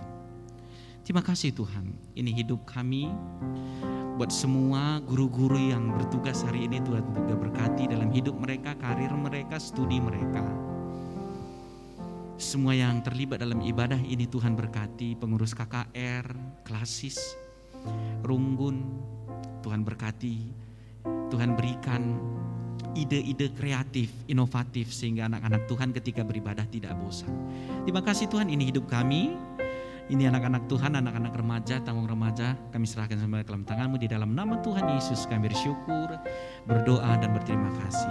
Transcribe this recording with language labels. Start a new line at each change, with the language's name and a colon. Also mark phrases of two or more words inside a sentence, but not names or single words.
Indonesian: Terima kasih Tuhan, ini hidup kami. Buat semua guru-guru yang bertugas hari ini, Tuhan juga berkati dalam hidup mereka, karir mereka, studi mereka. Semua yang terlibat dalam ibadah ini Tuhan berkati, pengurus KKR, klasis, runggun, Tuhan berkati, Tuhan berikan ide-ide kreatif, inovatif sehingga anak-anak Tuhan ketika beribadah tidak bosan. Terima kasih Tuhan, ini hidup kami, ini anak-anak Tuhan, anak-anak remaja, tanggung remaja, kami serahkan semua dalam tangan-Mu. Di dalam nama Tuhan Yesus kami bersyukur, berdoa dan berterima kasih.